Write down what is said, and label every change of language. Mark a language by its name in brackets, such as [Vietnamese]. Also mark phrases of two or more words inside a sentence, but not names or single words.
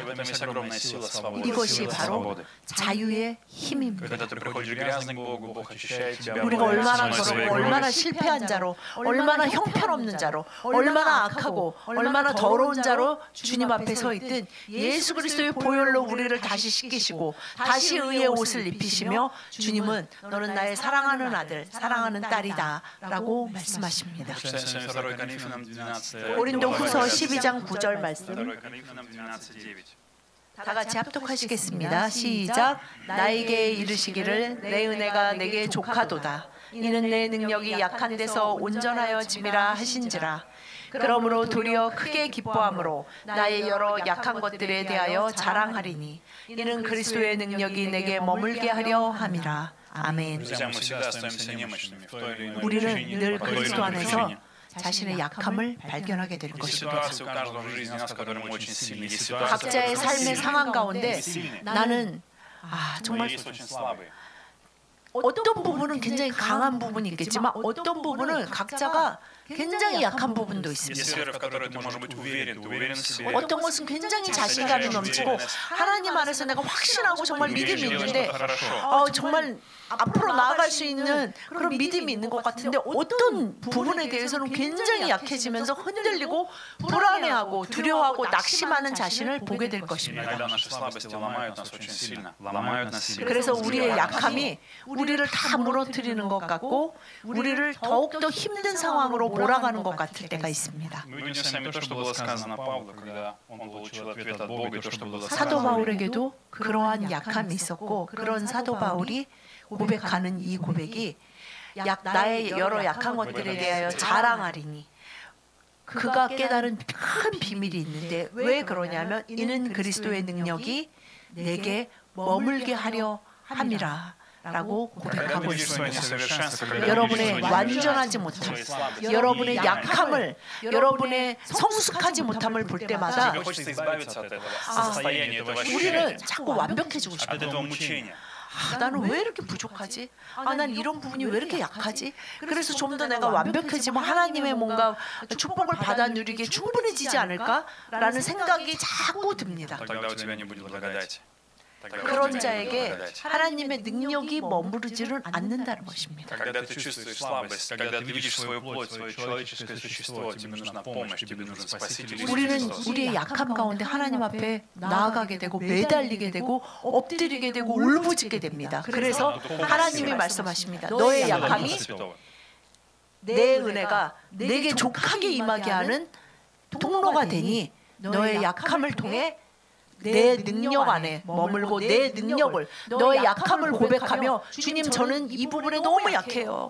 [Russian] И в этом есть огромная сила свободы. [Korean] 이것이 [Russian] сила [Korean] 바로 [Russian] свободы. [Korean] 자유의 힘입니다. [Russian] Когда ты приходишь грязный к Богу, Бог ощущает тебя. [Korean] 우리가 [Russian] Бог [Korean] 얼마나 [Russian] снимает свои [Korean] 더럽고 [Russian] грузы. [Korean] 얼마나 실패한 자로 얼마나 형편없는 자로 얼마나 악하고 얼마나 더러운 자로 주님 앞에 서 있든 예수 그리스도의 보혈로 우리를 다시 씻기시고 다시 의의 옷을 입히시며 주님은 너는 나의 사랑하는 아들 사랑하는 딸이다 라고 말씀하십니다. [Russian] Читаем с вами 2 Коринфянам 12. [Korean] 고린도후서 12장 9절 2 말씀 [Russian] Коринфянам 12:9. [Korean] 다 같이 합독하시겠습니다. 시작. 나에게 이르시기를 내 은혜가 내게 족하도다. 이는 내 능력이 약한 데서 온전하여 짐이라 하신지라. 그러므로 도리어 크게 기뻐함으로 나의 여러 약한 것들에 대하여 자랑하리니 이는 그리스도의 능력이 내게 머물게 하려 함이라. 아멘. [Russian] Друзья, мы всегда остаемся немощными в той или иной [Korean] 우리는 [Russian] причине, [Korean] 늘 [Russian] по той или [Korean] 그리스도 [Russian] иной [Korean] 안에서 [Russian] причине. [Korean] 자신의 약함을 발견하게 될 [Russian] Есть [Korean] 것입니다. [Russian] ситуации у каждого в жизни нас, в которой мы очень сильны. Есть ситуации, в [Korean] 각자의 [Russian] которой мы [Korean] 삶의 [Russian] сильны. [Korean] 상황 가운데 [Russian] Мы сильны. [Korean] 나는 [Russian] Но [Korean] 정말 [Russian] есть очень слабые. [Korean] 어떤 부분은 굉장히 강한 부분이 있겠지만 어떤 부분은 각자가 굉장히 약한 부분도 [Russian] Есть [Korean] 있습니다. [Russian] сферы, в которой ты можешь быть уверен, ты уверен в себе. [Korean] 어떤 것은 굉장히 자신감이 넘치고 하나님 안에서 내가 확신하고 정말 믿음이 있는데 정말 앞으로 나아갈 수 있는 그런 믿음이 있는 것 같은데 어떤 부분에 대해서는 굉장히 약해지면서 흔들리고 불안해하고 두려워하고 낙심하는 자신을 보게 될 것입니다. [Russian] Иногда наши слабости ломают нас очень сильно. Ломают нас сильно. [Korean] 그래서 우리의 약함이 우리를 다 무너뜨리는 것 같고 우리를 더욱더 힘든 상황으로 몰아가는 것 같을 때가 있습니다. [Russian] Мы видим с вами то, что было сказано Павлу, когда он получил ответ от Бога, и то, что было [Korean] 사도 [Russian] сказано. [Korean] 바울에게도 그러한 약함이 있었고 그런 사도 바울이 고백하는 이 고백이 나의 여러 약한 것들에 대하여 자랑하리니 그가 깨달은 큰 비밀이 있는데 왜 그러냐면 이는 그리스도의 능력이 내게 머물게 하려 함이라 라고 고백하고 있습니다. 여러분의 완전하지 못함, 여러분의 약함을, 여러분의 성숙하지 못함을 볼 때마다 [Russian] Тебе хочется избавиться от этого состояния, этого [Korean] 우리는 [Russian] ощущения, [Korean] 자꾸 완벽해지고 [Russian] от [Korean] 싶어요. [Russian] этого мучения. [Korean] 나는 왜 이렇게 부족하지? 난 이런 부분이 왜 이렇게 약하지? 그래서 좀 더 내가 완벽해지면 하나님의 뭔가 축복을 받아 누리기에 충분해지지 않을까라는 생각이 자꾸 듭니다. [Russian] Тогда у тебя не будет благодати. Тогда у [Korean] 그런 [Russian] тебя не будет [Korean] 자에게 [Russian] благодати. [Korean] 하나님의 능력이 머무르지는 않는다는 것입니다. [Russian] Когда ты чувствуешь слабость, когда ты видишь свою плоть, свое человеческое существо, тебе нужна помощь, тебе нужен Спаситель Иисус [Korean] 우리는 [Russian] Христос. [Korean] 우리의 약함 가운데 하나님 앞에 나아가게 되고 매달리게 되고 엎드리게 되고 울부짖게 됩니다. 그래서 하나님이 말씀하십니다. 너의 약함이 [Russian] Святого. [Korean] 내 은혜가 내게 족하게 임하게 하는 통로가 되니 너의 약함을 통해 내 능력 안에 머물고 내 능력을 너의 약함을 고백하며 주님 저는 이 부분에 너무 약해요.